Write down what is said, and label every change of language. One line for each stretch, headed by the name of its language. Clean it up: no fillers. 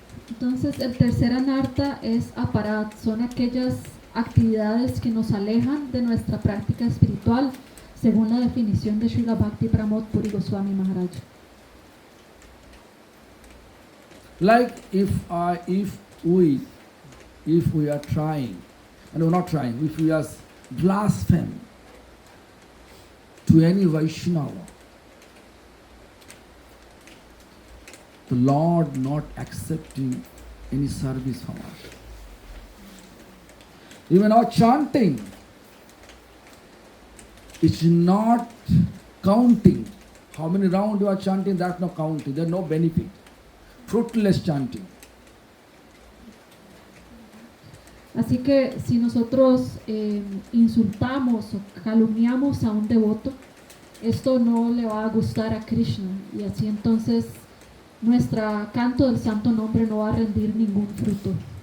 Spanish: Entonces, el tercer anarta es aparat, son aquellas actividades que nos alejan de nuestra práctica espiritual, según la definición de Srila Bhakti Pramod Puri Goswami Maharaja.
English: Like if we are trying, no, not trying, if we are blaspheme to any Vaishnava, the Lord not accepting any service from us. Even our chanting is not counting. How many rounds you are chanting, that's not counting, there's no benefit. Fruitless chanting.
Spanish: Así que si nosotros insultamos o calumniamos a un devoto, esto no le va a gustar a Krishna, y así entonces nuestro canto del santo nombre no va a rendir ningún fruto.